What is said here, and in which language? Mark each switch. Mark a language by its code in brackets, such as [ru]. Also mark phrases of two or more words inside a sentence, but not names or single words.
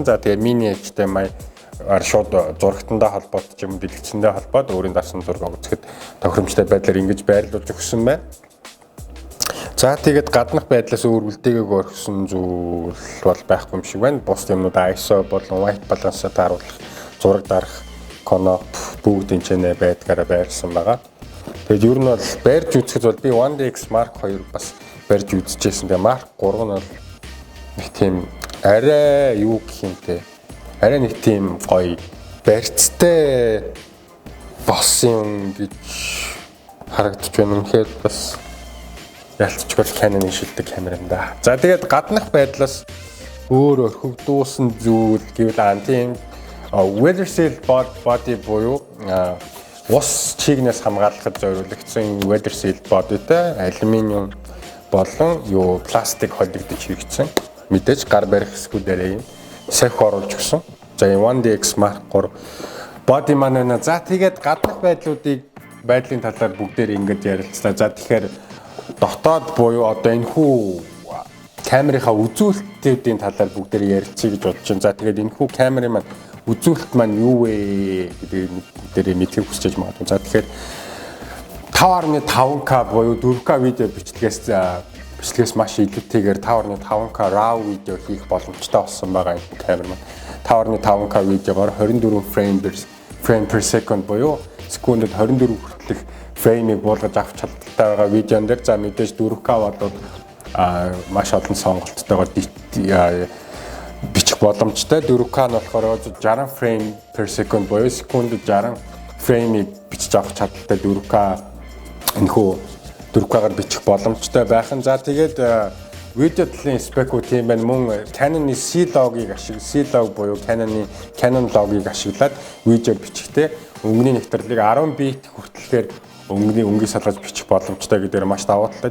[mn] За тэгээ mini HDMI шууд зурагтандаа холбоод ч юм уу дэлгэцэндээ холбоод өөрийн дарсан зураг үзэхэд тохиромжтой байдлаар ингэж байрлуулж өгсөн байна. За тэгээд гаднах байдлаас өөр үлдээгээг орхисон зүйл бол байхгүй юм шиг байна. Бус юмнууд ISO болон [en] white balance- [mn] аар харуулах, зураг дарах, Canon бүгд энэ байдгаараа байрсан байгаа. Тэгээд ер нь бол барьж үзэхэд бол би 1DX Mark 2 бас барьж үзчихсэн. Тэгээд Mark 3 нь бол нэг тийм арай юу гэх юм те. Арай нэг тийм гоё барьцтай болсон гэж харагдаж байна. Үнэхээр бас ялцчихвол Canon-ийн шилдэг камер юм да. За тэгээд гаднах байдлаас өөр орхигдуулсан зүйл гэвэл тийм [en] weather seal body [mn] буюу ус чигнээс хамгаалахад зориулагдсан [en] weather seal [mn] bodyтэй алюминиум болон юу пластик холигдож хэрэгцсэн. Мэдээж гар барих хэсгүүдээр юм сахи оруулж өгсөн. За 1DX Mark 3 body маань байна. За тэгээд гаднах байдлын талаар бүгдээр ингэж ярилцлаа. За тэгэхээр дотоод буюу одоо энэхүү камерынхаа үзүүлэлтүүдийн талаар бүгдээр ярилцъя гэж бодож байна. За тэгээд энэхүү камерын маань үзүүлэлт маань юу вэ гэдэг мэдхийг хүсэж магадгүй. За тэгэхээр 5.5K буюу 4K видео бичлэгээс маш илүүтэйгээр 5.5K RAW видео хийх боломжтой болсон байгаа энэ камер маань. 5.5K видеогоор 24 [en] frame per second [mn] буюу секундэд 24 хүртэлх фреймийг буулгаж авч чадaltaй байгаа видеон дээр за мэдээж 4K болоод маш олон сонголттойгоор бичих боломжтой. 4K нь болохоор 60 [en] frame per second [mn] буюу секундэд 60 фреймийг бичиж авах чадaltaй 4K энэхүү 4K-гаар бичих боломжтой байх нь. За тэгээд видео талын спекүүд тийм байна. Мөн Canon-ы C-Log-ыг C-Log буюу Canon log-ыг ашиглаад видео бичихтэй өнгөний нэгтгэрлийг 10 бит хүртэлхээр өнгөнийг салгаж бичих боломжтой гэдгээр маш давуу талтай.